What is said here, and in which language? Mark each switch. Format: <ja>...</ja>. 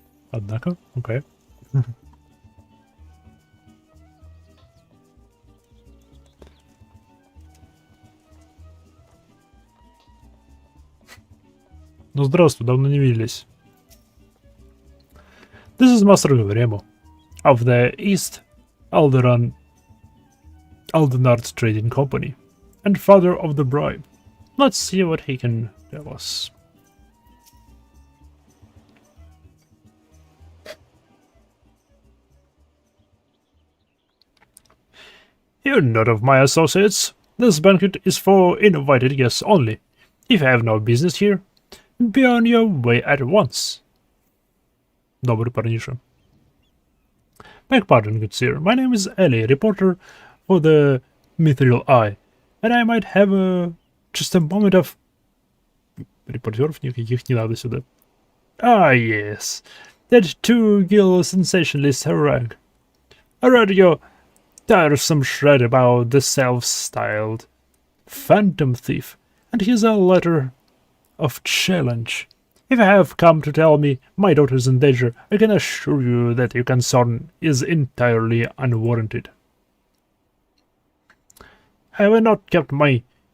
<ru>Однако, окей. Ну здравствуй, давно не виделись.</ru> <en>This is Master Remo of the East Aldenart Trading Company and father of the bride. Let's see what he can tell us. You're not of my associates. This banquet is for invited guests only. If you have no business here, be on your way at once.</en> <ru>Добрый парниша.</ru> <en>Beg pardon, good sir. My name is Ellie, reporter for the Mithril Eye, and I might have just a moment of...</en> <ru>Репортеров никаких не надо сюда.</ru> <en>Ah, yes. That two-gill sensationalist harangue. I read your tiresome shred about the self-styled phantom thief, and here's a letter of challenge. If you have come to tell me my daughter is in danger, I can assure you that your concern is entirely unwarranted. I have not kept my</en>